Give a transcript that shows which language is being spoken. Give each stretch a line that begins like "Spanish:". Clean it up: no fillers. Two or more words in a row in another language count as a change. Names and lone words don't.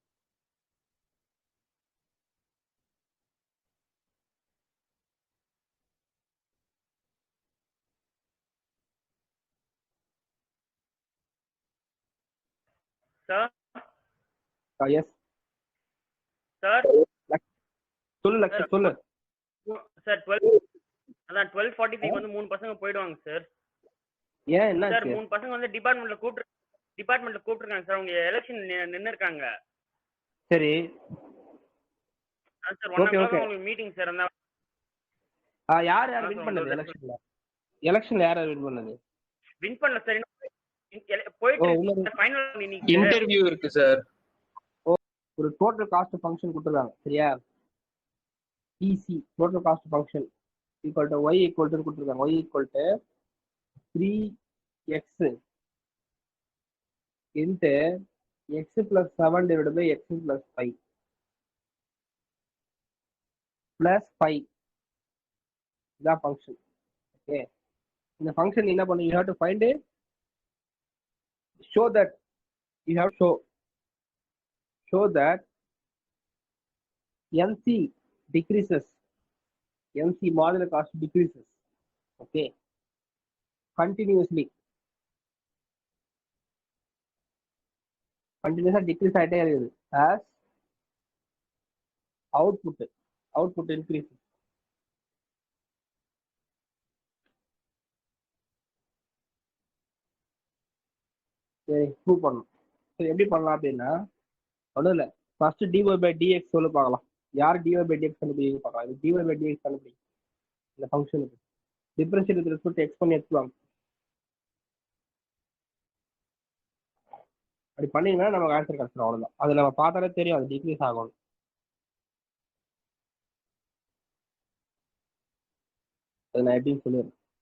English: Sir, Yes. sir,
Tamil: சொல்லு லக்ஷ் சொல்லு சார் 12 அதான் 12:45 வந்து மூணு பசங்க போயிடுவாங்க சார். ஏன் என்ன சார் மூணு பசங்க வந்து டிபார்ட்மெண்ட்ல கூப்பிட்டுருக்காங்க சார். அவங்க எலெக்ஷன் நின்னு இருக்காங்க. சரி. சார் 1 o'clock உங்களுக்கு மீட்டிங் சார். அந்த யார் வின் பண்ணது எலெக்ஷன்ல? எலெக்ஷன்ல யார் வின் பண்ணது? வின் பண்ணல சார். போயிட்டு ஃபைனல் இன்னைக்கு இன்டர்வியூ இருக்கு சார். ஒரு
English: total cost function
Tamil: கொடுத்துருக்காங்க. சரியா?
English: TC total cost function equal to y equal to கொடுத்துருக்காங்க. y equal to 3x into x plus 7 divided by x plus 5 plus 5 இதான் ஃபங்க்ஷன்.
Tamil: ஓகே, இந்த ஃபங்க்ஷன் என்ன பண்ணும்?
English: you have to find show that you have to show that MC decreases, MC modular cost decreases, okay, continuously decrease
Tamil: ஆயிட்டே இருக்குது
English: as output increases.
Tamil: சரி, ப்ரூவ் பண்ணணும். சரி, எப்படி பண்ணலாம் அப்படின்னா ஒன்றும் இல்லை, ஃபர்ஸ்ட்
English: dy by dx
Tamil: சொல்லி பார்க்கலாம். யார்
English: dy by dx
Tamil: கண்டுபிடிக்க பார்க்கலாம். இது
English: dy by dx
Tamil: கண்டுபிடிக்கும் இந்த ஃபங்க்ஷனுக்கு
English: differentiate with respect to x
Tamil: பண்ணி எடுத்துவாங்க. அப்படி பண்ணீங்கன்னா நமக்கு ஆன்சர் கிடைச்சிடும். அவ்வளோதான். அது நம்ம பார்த்தாலே தெரியும் அது டிக்ரீஸ் ஆகணும். அது நான் எப்படின்னு சொல்லிடுறேன்.